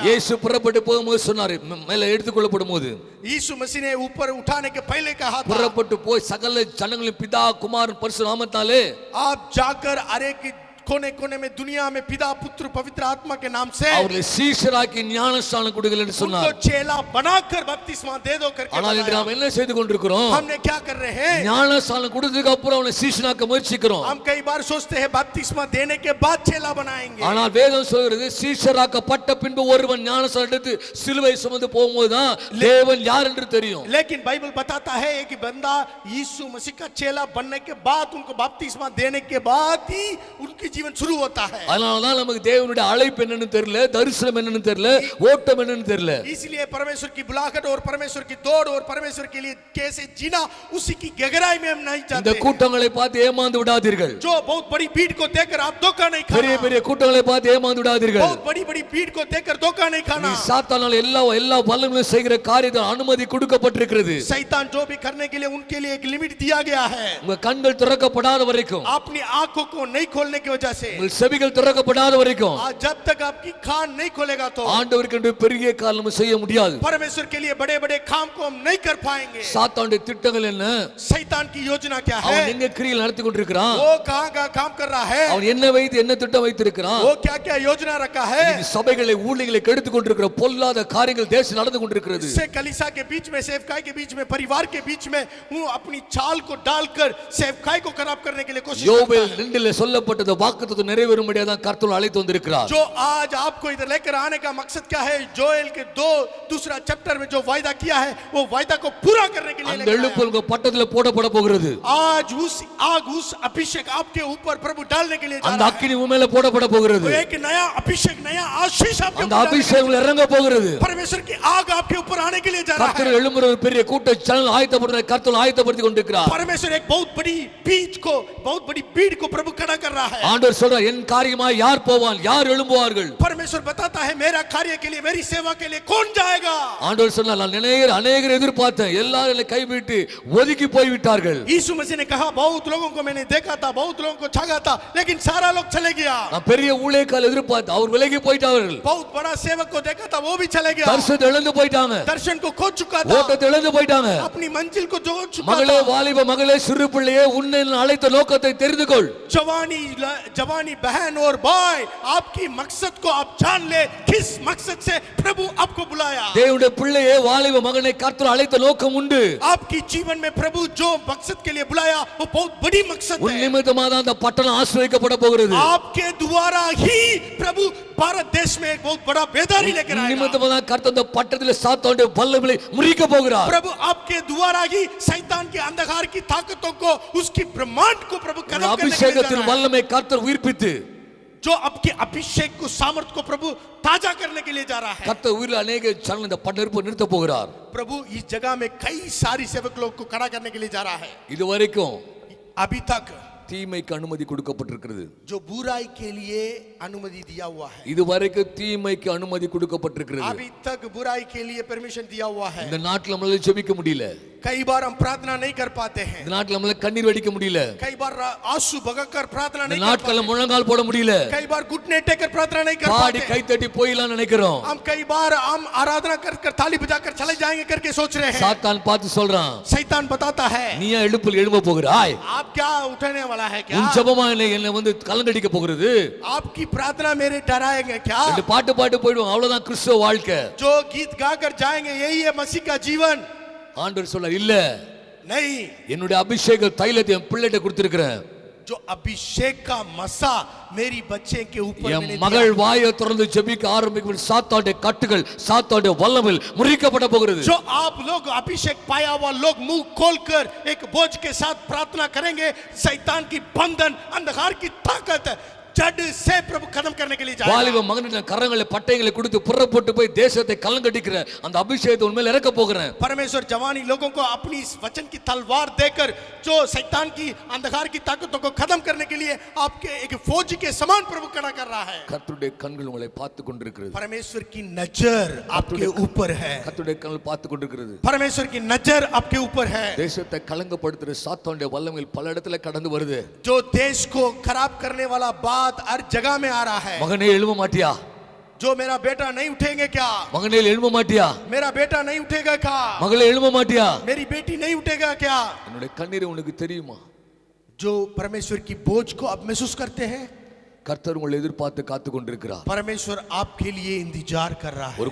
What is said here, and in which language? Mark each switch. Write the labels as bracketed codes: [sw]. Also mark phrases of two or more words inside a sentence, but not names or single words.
[ta] இயேசு புறப்பட்டு போகும்போது சொன்னாரு, மேலே எடுத்துக்கொள்ளப்படும் போது [hi] यीशु मसीह ने ऊपर उठाने के पहले कहा था, [ta] புறப்பட்டு போய் சகல ஜனங்களின் பிதா குமாரன் பரிசுத்த நாமத்தாலே [hi] आप जाकर हर एक कोने कोने में दुनिया में पिता पुत्र पवित्र आत्मा के नाम से [ta] அவர்களை சீஷராக்கி ஞானஸ்நானம் கொடுங்கள் என்று [hi] उनको [ta] சொன்னார். [hi] चेला बनाकर बपतिस्मा दे दो करके [ta] ஆனால் இன்று [hi] बताया. [ta] நாம் என்ன செய்து கொண்டிருக்கிறோம்? [hi] हमने क्या कर रहे हैं? [ta] ஞானஸ்நானம் கொடுத்ததுக்கு அப்புறம் அவனை சீஷனாக்க முயற்சிக்கிறோம். [hi] हम कई बार सोचते हैं बपतिस्मा देने के बाद चेला बनाएंगे. [ta] ஆனால் வேதம் சொல்கிறது சீஷராக்கப்பட்ட பின்பு ஒருவன் ஞானஸ்நானம் எடுத்து சிலுவை சுமந்து போகும்போது தான் தேவன் யார் என்று தெரியும். [hi] लेकिन बाइबल बताता है कि बंदा यीशु मसीह का चेला बनने के बाद, उनको बपतिस्मा देने के बाद ही उनकी जीवन शुरू होता है. [ta] அதனால தான் நமக்கு தேவனுடைய அழைப்பு என்னன்னு தெரியல, தரிசனம் என்னன்னு தெரியல, ஓட்டம் என்னன்னு தெரியல. [hi] इसलिए परमेश्वर की बुलाहट और परमेश्वर की दौड़ और परमेश्वर के लिए कैसे जीना, उसी की गहराई में हम नहीं [ta] இந்த [hi] चाहते. [ta] கூட்டங்களை பார்த்து ஏமாந்து விடாதீர்கள். [hi] जो बहुत बड़ी भीड़ को देखकर आप धोखा नहीं [ta] பெரிய [hi] खाना. [ta] பெரிய கூட்டங்களை பார்த்து ஏமாந்து விடாதீர்கள். [hi] बहुत बड़ी बड़ी भीड़ को देखकर धोखा नहीं [ta] நீ [hi] खाना. [ta] சாத்தானால் எல்லா வல்லமையும் செய்கிற காரியத்தை அனுமதி கொடுக்கப்பட்டிருக்கிறது. [hi] शैतान जो भी करने के लिए उनके लिए एक लिमिट दिया गया है. [ta] உங்க கண்கள் திறக்கப்படாத வரைக்கும், [hi] अपनी आंखों को नहीं खोलने की वजह से, [ta] உங்கள் செவிகள் திறக்கப்படாத வரைக்கும் [hi] आज जब तक आपकी कान नहीं खोलेगा तो [ta] ஆண்டவருக்கு என்று பெரிய காரியம் செய்ய முடியாது. [hi] परमेश्वर के लिए बड़े बड़े काम को हम नहीं कर पाएंगे. [ta] சாத்தானுடைய திட்டங்கள் என்ன? [hi] शैतान की योजना क्या है? [ta] அவன் எங்க கிரியை நடத்தி கொண்டிருக்கிறான்? [hi] वो कहाँ का काम कर रहा है? [ta] அவன் என்ன வைத்து என்ன திட்டம் வைத்திருக்கிறான்? [hi] वो क्या क्या योजना रखा है? [ta] இன்னைக்கு சபைகளை ஊழியர்களை கெடுத்து கொண்டிருக்கிற பொல்லாத காரியங்கள் தேசம் நடந்து கொண்டிருக்கிறது. [hi] इससे कलीसिया के बीच में, सेवकाई के बीच में, परिवार के बीच में वो अपनी चाल को डालकर सेवकाई को खराब करने के लिए कोशिश करता [ta] யோவேல் [hi] है. [ta] 2 சொல்லப்பட்டது வாக்குத்தத்தம் நிறைவேறும்படியாக தான் கர்த்தர் அழைத்து வந்திருக்கிறார். [hi] जो आज आपको इधर लेकर आने का मकसद क्या है? जोएल के 2 दूसरा चैप्टर में जो वायदा किया है, वो वायदा को पूरा करने के लिए [ta] அந்த [hi] लेकर आया. [ta] எழுப்பு உங்க பட்டத்துல போடப்பட போகிறது. [hi] आज उस आग, उस अभिषेक आपके ऊपर प्रभु डालने के लिए जा [ta] அந்த [hi] रहा है. [ta] அக்கினி உன் மேல போடப்பட போகிறது. [hi] वो एक नया अभिषेक, नया आशीष आपके [ta] அந்த [hi] ऊपर डालने के [ta] அபிஷேகம் இறங்க போகிறது. [hi] लिए, परमेश्वर की आग आपके ऊपर आने के लिए जा रहा [ta] கர்த்தர் [hi] है. [ta] எழும்புற ஒரு பெரிய கூட்ட ஜனங்கள் ஆயத்தப்படுற கர்த்தர் ஆயத்தப்படுத்தி கொண்டிருக்கிறார். [hi] परमेश्वर एक बहुत बड़ी बीज को, बहुत बड़ी भीड़ को प्रभु खड़ा कर रहा है. [ta] ஆண்டவர் சொல்றார், என் காரியமா யார் போவான், யார் எழும்புவார்கள்? [hi] परमेश्वर बताता है मेरा कार्य के लिए, मेरी सेवा के लिए कौन जाएगा? [ta] ஆண்டவர் சொன்னார், நான் அநேகர் எதிர்பார்த்தேன், எல்லாரும் என்னை கைவிட்டு ஒதுக்கி போய் விட்டார்கள். [hi] यीशु मसीह ने कहा बहुत लोगों को मैंने देखा था, बहुत लोगों को छागा था, लेकिन सारा लोग चले गया. [ta] நான் பெரிய ஊழியக்காரர் எதிர்பார்த்தேன், அவர் விலகி போயிட்டார்கள். [hi] बहुत बड़ा सेवक को देखा था, वो भी चले गया. [ta] தரிசனத்தை இழந்து போயிட்டாங்க, [hi] दर्शन को खो चुका था, [ta] ஓட்டத்தை இழந்து போயிட்டாங்க. [hi] अपनी मंजिल को जो चुका [ta] மகளே, [hi] था. [ta] வாலிப மகளே, சிறு பிள்ளையே, உன்னை நான் அழைத்த நோக்கத்தை தெரிந்து கொள். [hi] जवानी बहन और भाई, आपकी मकसद को आप जान ले, किस मकसद से प्रभु आपको बुलाया. [ta] தேவனுடைய பிள்ளையே, வாலிப மகனை கர்த்தர் அழைத்த நோக்கம் உண்டு. [hi] आपकी जीवन में प्रभु जो मकसद के लिए बुलाया, वो बहुत बड़ी मकसद [ta] உன் [hi] है. [ta] நிமித்தமாக தான் அந்த பட்டணம் ஆசீர்வதிக்கப்பட போகிறது. [hi] आपके द्वारा ही प्रभु भारत देश में एक बहुत बड़ा बेदारी लेकर आएगा. [ta] நிமித்தமாக தான் கர்த்தர் அந்த பட்டணத்திலே சாத்தானுடைய வல்லமையை முறிக்க போகிறார். [hi] प्रभु आपके द्वारा ही शैतान के अंधकार की ताकतों को, उसकी ब्रह्मांड को प्रभु खत्म करने के लिए जा [ta] அபிஷேகத்தின் [hi] रहा है. [ta] வல்லமை கர்த்தர் உயிர்ப்பித்து [hi] जो आपके अभिषेक को, सामर्थ को प्रभु ताजा करने के लिए जा रहा है. [ta] கர்த்தர் உயிரில் அநேக ஜனங்களை இந்த பட்டணத்தை நிறுத்த போகிறார். [hi] प्रभु इस जगह में कई सारी सेवक लोग को खड़ा करने के लिए जा रहा है. [ta] இதுவரைக்கும் [hi] अभी तक [ta] தீமைக்கு அனுமதி கொடுக்கப்பட்டிருக்கிறது. [hi] जो बुराई के लिए अनुमति दिया हुआ है, [ta] இதுவரைக்கும் தீமைக்கு அனுமதி கொடுக்கப்பட்டிருக்கிறது. [hi] अभी तक बुराई के लिए परमिशन दिया हुआ है. [ta] இந்த நாட்டில் நம்மளால ஜெபிக்க முடியல, [hi] कई बार हम प्रार्थना नहीं कर पाते हैं. [ta] இந்த நாட்டில் நம்மளால கண்ணீர் வடிக்க முடியல, [hi] कई बार आंसू बगाकर प्रार्थना [ta] இந்த [hi] नहीं कर [ta] நாட்கள்ல [hi] पाते. [ta] முழங்கால் போட முடியல, [hi] कई बार घुटने टेकर प्रार्थना नहीं कर [ta] பாடி [hi] पाते. [ta] கை தட்டி போயிடலாம் நினைக்கிறோம். [hi] हम कई बार हम आराधना कर ताली बजाकर चले जाएंगे करके सोच रहे हैं. [ta] சாத்தான் பார்த்து சொல்றான், [hi] शैतान बताता है, [ta] நீ ஏன் எழுப்பில் எழும்ப போகிறாய்? [hi] आप क्या उठने वाला है क्या? [ta] உன் ஜெபமா என்னை வந்து கலங்கடிக்க போகிறது? [hi] आपकी प्रार्थना मेरे डराएंगे क्या? [ta] ரெண்டு பாட்டு போயிடுவோம், அவ்வளவுதான் கிறிஸ்துவ வாழ்க்கை. [hi] जो गीत गाकर जाएंगे यही है मसीह का जीवन? [ta] ஆண்டவர் சொல்றார், இல்ல, [hi] नहीं. [ta] என்னுடைய அபிஷேக தைலத்தை என் பிள்ளைகிட்ட கொடுத்திருக்கிறேன். [hi] जो अभिषेक का मसा मेरी बच्चे के ऊपर [ta] என் [hi] मैंने [ta] மகள் [hi] दिया. [ta] வாயை திறந்து ஜெபிக்க ஆரம்பிக்கும் சாத்தானுடைய கட்டுகள், சாத்தானுடைய வல்லமையில் முறிக்கப்பட போகிறது. [hi] जो आप लोग अभिषेक पाया हुआ लोग मुंह खोलकर एक बोझ के साथ प्रार्थना करेंगे, शैतान की बंधन, अंधकार की ताकत जड़ से प्रभु खत्म करने के लिए जाएगा। [ta] வாலிப மகனின் கரங்களை பட்டைகளை கொடுத்து புறப்பட்டு போய் தேசத்தை கலங்கடிக்கிற அந்த அபிஷேகத்தை உண்மையில இறக்க போகிறேன். [hi] परमेश्वर जवानी लोगों को अपनी इस वचन की तलवार देकर जो शैतान की अंधकार की ताकतों को खत्म करने के लिए आपके एक फौज के समान प्रभु खड़ा कर रहा है। [ta] கர்த்தருடைய கண்கள் உங்களை பார்த்து கொண்டிருக்கிறது. [hi] परमेश्वर की नजर आपके ऊपर है। [ta] கர்த்தருடைய கண்கள் பார்த்து கொண்டிருக்கிறது. [hi] परमेश्वर की नजर आपके ऊपर है। [ta] தேசத்தை கலங்கப்படுத்துற சாத்தானுடைய வல்லமைகள் பல இடத்துல கடந்து வருது. [hi] जो देश को खराब करने वाला बात हर जगह में आ रहा है। [ta] மகனே எழும்ப மாட்டியா? [hi] जो मेरा बेटा नहीं उठेंगे क्या? [ta] மகனே எழும்ப மாட்டியா? [hi] मेरा बेटा नहीं उठेगा क्या? [ta] மகளே எழும்ப மாட்டியா? [hi] मेरी बेटी नहीं उठेगा क्या? [ta] என்னுடைய கண்ணீரை உனக்கு தெரியுமா? [hi] जो परमेश्वर की बोझ को आप महसूस करते हैं, [ta] கர்த்தர் உங்களை எதிர்பார்த்து காத்து கொண்டிருக்கிறார். [hi] परमेश्वर आपके लिए इंतजार कर रहा है।